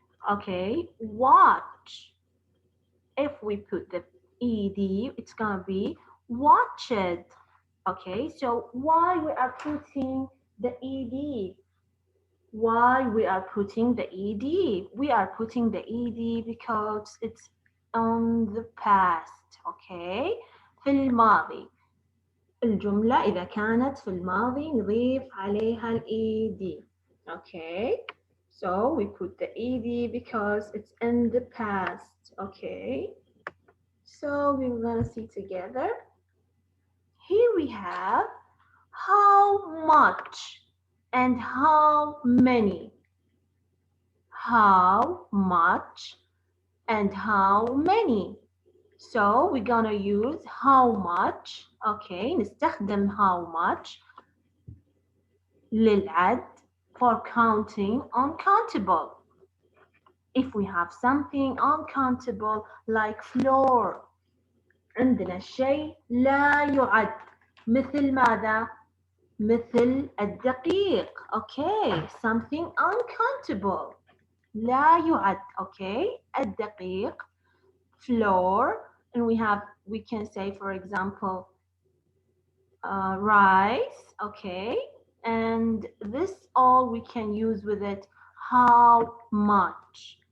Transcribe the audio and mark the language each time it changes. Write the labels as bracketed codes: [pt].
[en] Okay, watch. If we put the ed, it's gonna be watched. Okay, so why we are putting the ed? Why we are putting the ed? We are putting the ed because it's on the past. Okay. [ar] في الماضي. الجملة إذا كانت في الماضي نضيف عليها ال ed. [en] Okay. So we put the ed because it's in the past. Okay. So we're gonna see together. Here we have how much and how many. How much and how many. So we're gonna use how much. Okay, [ar] نستخدم [en] how much [ar] للعد [en] for counting uncountable. If we have something uncountable like floor, [ar] عندنا شيء لا يعد مثل ماذا؟ مثل الدقيق. [en] Okay, something uncountable [ar] لا يعد. [en] Okay, الدقيق, floor, and we can say, for example, rice. Okay, and this all we can use with it how much.